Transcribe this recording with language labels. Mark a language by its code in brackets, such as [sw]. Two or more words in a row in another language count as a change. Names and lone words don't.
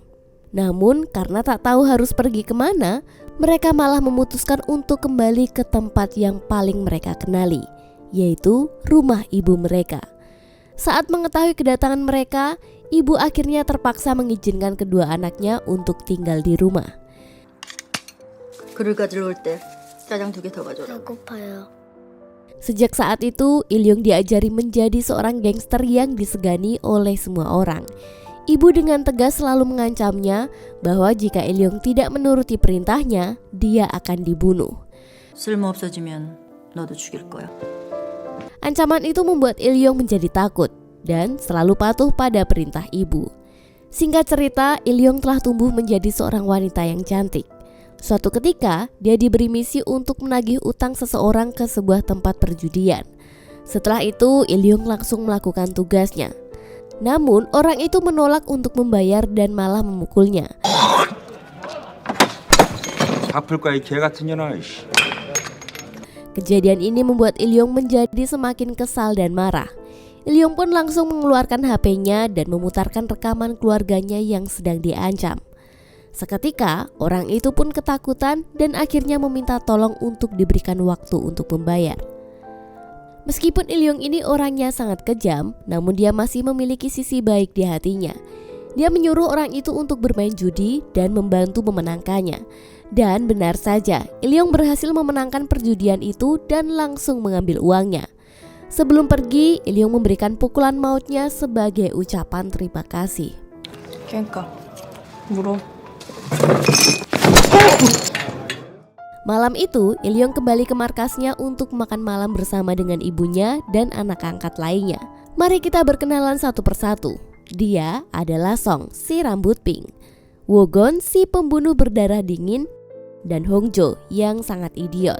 [id] Namun karena tak tahu harus pergi kemana, mereka malah memutuskan untuk kembali ke tempat yang paling mereka kenali, yaitu rumah ibu mereka. Saat mengetahui kedatangan mereka, ibu akhirnya terpaksa mengizinkan kedua anaknya untuk tinggal di rumah. [ko] 그를 가지러 올 때 짜장 2개 더 가져오라. 배고파요. [id] Sejak saat itu, Ilyong diajari menjadi seorang gangster yang disegani oleh semua orang. Ibu dengan tegas selalu mengancamnya bahwa jika Ilyong tidak menuruti perintahnya, dia akan dibunuh. [ko] 쓸모 없어지면 너도 죽일 거야. [id] Ancaman itu membuat Ilyong menjadi takut dan selalu patuh pada perintah ibu. Singkat cerita, Ilyong telah tumbuh menjadi seorang wanita yang cantik. Suatu ketika, dia diberi misi untuk menagih utang seseorang ke sebuah tempat perjudian. Setelah itu, Ilyong langsung melakukan tugasnya. Namun, orang itu menolak untuk membayar dan malah memukulnya. [ko] 갚을 거야 이 개 같은 년아. [id] Kejadian ini membuat Ilyong menjadi semakin kesal dan marah. Ilyong pun langsung mengeluarkan HP-nya dan memutarkan rekaman keluarganya yang sedang diancam. Seketika, orang itu pun ketakutan dan akhirnya meminta tolong untuk diberikan waktu untuk membayar. Meskipun Ilyong ini orangnya sangat kejam, namun dia masih memiliki sisi baik di hatinya. Dia menyuruh orang itu untuk bermain judi dan membantu memenangkannya. Dan benar saja, Ilyong berhasil memenangkan perjudian itu dan langsung mengambil uangnya. Sebelum pergi, Ilyong memberikan pukulan mautnya sebagai ucapan terima kasih. [ko] 그러니까 물어. [id] Malam itu, Ilyong kembali ke markasnya untuk makan malam bersama dengan ibunya dan anak angkat lainnya. Mari kita berkenalan satu persatu. Dia adalah Song, si rambut pink, Wogon, si pembunuh berdarah dingin, dan Hongjo yang sangat idiot.